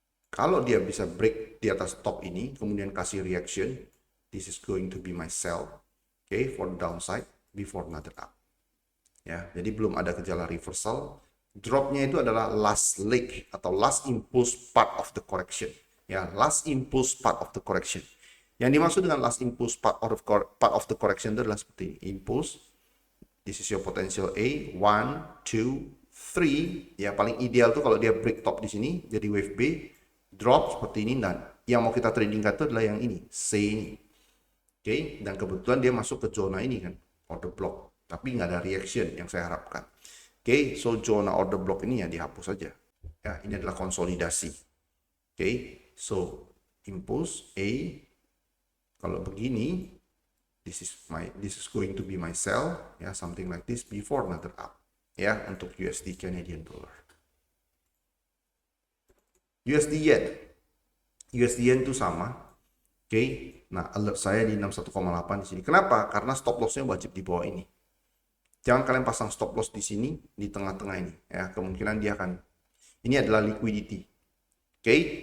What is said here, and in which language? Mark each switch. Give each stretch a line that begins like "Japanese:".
Indonesian: Kalau dia bisa break di atas top ini, kemudian kasih reaction,
English: this is going to be my sell, okay, for downside before another up.
Indonesian: Ya, jadi belum ada gejala reversal. Dropnya itu adalah last leg atau last impulse part of the correction.
English: Ya, last impulse part of the correction.
Indonesian: Yang dimaksud dengan last impulse part of the correction itu adalah seperti ini.
English: Impulse, this is your potential A, 1, 2, 3.
Indonesian: Ya, paling ideal tuh kalau dia break top di sini, jadi wave B, drop seperti ini, dan yang mau kita tradingkan itu adalah yang ini, C ini. Oke, dan kebetulan dia masuk ke zona ini kan, order block, tapi nggak ada reaction yang saya harapkan. Oke, so zona order block ini ya dihapus saja. Ya, ini adalah konsolidasi.
English: Oke, so impulse A,
Indonesian: kalau begini,
English: this is going to be my sell, ya, something like this before another up.
Indonesian: ya untuk USD Canadian Dollar. USD Yen. USD Yen itu sama. Oke. Nah, alert saya di 61,8 di sini. Kenapa? Karena stop loss-nya wajib di bawah ini. Jangan kalian pasang stop loss di sini, di tengah-tengah ini. Ya, kemungkinan dia akan. Ini adalah liquidity. Oke.